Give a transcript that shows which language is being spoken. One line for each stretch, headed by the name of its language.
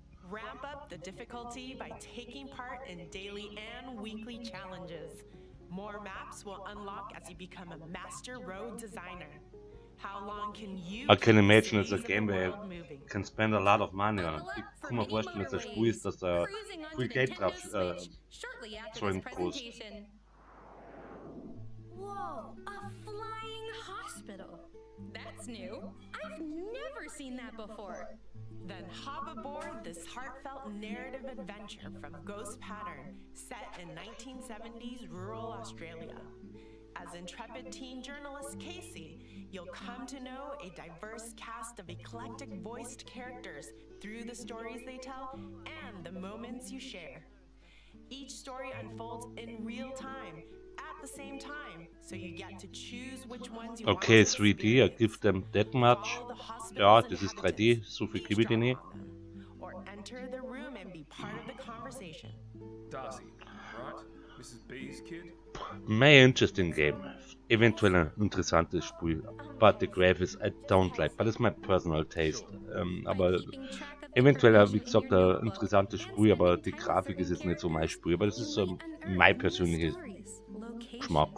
English: Ramp up the difficulty by taking part in daily and weekly challenges. More maps will unlock as you become a master road designer. How long can you I can imagine it's a game where you can spend a lot of money on it.
German: Ich kann mir vorstellen, dass das Spiel ist, dass da viel Geld drauf drin kostet.
English: Whoa, a flying hospital. That's new. I've never seen that before. Then hop aboard this heartfelt narrative adventure from Ghost Pattern, set in 1970s rural Australia. As intrepid teen journalist Casey, you'll come to know a diverse cast of eclectic voiced characters through the stories they tell and the moments you share. Each story unfolds in real time, at the same time, so you get to choose which ones you want Okay, to 3D, I give them that much.
German: Ja, das ist 3D, so viel gebe ich dir nicht.
English: Or enter the room and be part of the conversation. Darcy, right? Mrs. B's kid? May interesting game.
German: Eventuell ein interessantes Spiel.
English: But the graphics I don't like, but it's my personal taste.
German: Aber eventuell, wie gesagt, ein interessantes Spiel, aber die Grafik ist jetzt nicht so mein Spiel. Aber das ist mein persönliches Geschmack.